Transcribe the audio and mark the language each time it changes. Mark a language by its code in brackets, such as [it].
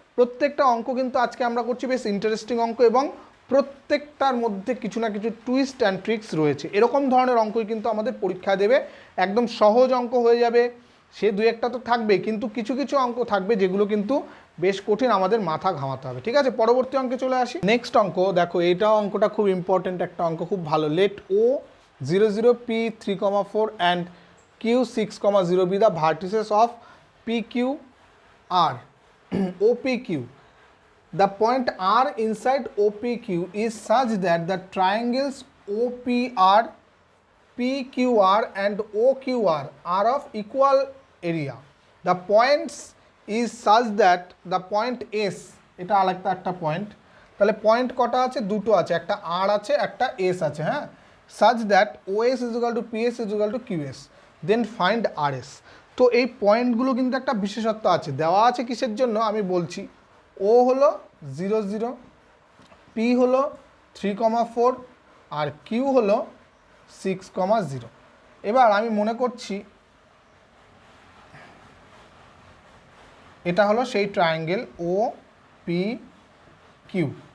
[bn] প্রত্যেকটা অঙ্ক কিন্তু আজকে আমরা করছি বেশ ইন্টারেস্টিং অঙ্ক এবং প্রত্যেকটার মধ্যে কিছু না কিছু টুইস্ট অ্যান্ড ট্রিক্স রয়েছে। এরকম ধরনের অঙ্কই কিন্তু আমাদের পরীক্ষা দেবে। একদম সহজ অঙ্ক হয়ে যাবে সে দু একটা তো থাকবে, কিন্তু কিছু কিছু অঙ্ক থাকবে যেগুলো কিন্তু বেশ কঠিন, আমাদের মাথা ঘামাতে হবে। ঠিক আছে, পরবর্তী অঙ্কে চলে আসি। নেক্সট অঙ্ক দেখো, এইটাও অঙ্কটা খুব ইম্পর্টেন্ট একটা অঙ্ক, খুব ভালো। [en] Let O 0, 0, P 3, 4 and Q 6, 0 be the vertices of PQR. OPQ. The point R inside OPQ is such that the triangles OPR, PQR and OQR are of equal area. The points is such that the point S, [bn] এটা আরেকটা একটা point. তাহলে point কটা আছে, দুটো আছে, একটা R আছে একটা S আছে। হ্যাঁ, [en] such that OS is equal to PS is equal to QS, then find RS. [bn] তো এই পয়েন্টগুলো কিন্তু একটা বিশেষত্ব আছে, দেওয়া আছে কিসের জন্য আমি বলছি। ও হলো 0 0, P হলো 3,4 আর Q হলো 6,0। এবার আমি মনে করছি এটা হলো সেই ট্রায়াঙ্গেল ও পি কিউ।